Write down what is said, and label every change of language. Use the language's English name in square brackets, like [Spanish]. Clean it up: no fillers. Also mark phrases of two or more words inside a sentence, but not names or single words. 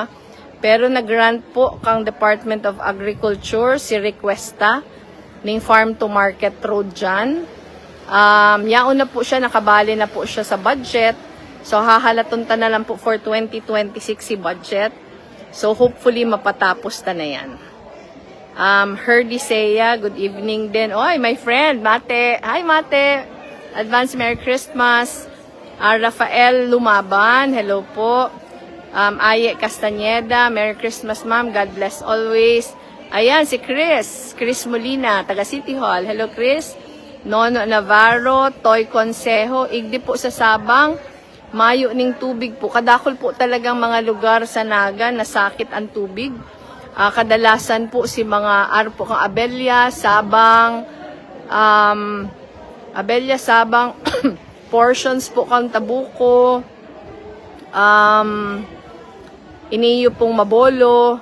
[Bikol] Pero nag-grant po kang Department of Agriculture si Requesta ning Farm to Market Road dyan. Yaon na po siya, nakabali na po siya sa budget. So hahalaton ta na lang po for 2026 si budget. So hopefully mapatapos ta na yan. Herdy Seya, [English] good evening din. Oy, my friend, Mate. Hi, Mate. Advance Merry Christmas. Rafael Lumaban, hello po. Aye Castañeda, Merry Christmas, ma'am. God bless always. [Filipino] Ayan, si Chris. Chris Molina, taga City Hall. [English] Hello, Chris. Nono Navarro, Toy Consejo. [Bikol] Igdi po sa Sabang. Mayo ning tubig po. Kadakol po talagang mga lugar sa Naga na sakit ang tubig. Kadalasan po si mga arpo kang Abelya, Sabang, portions po kang Tabuco, iniyo pong Mabolo.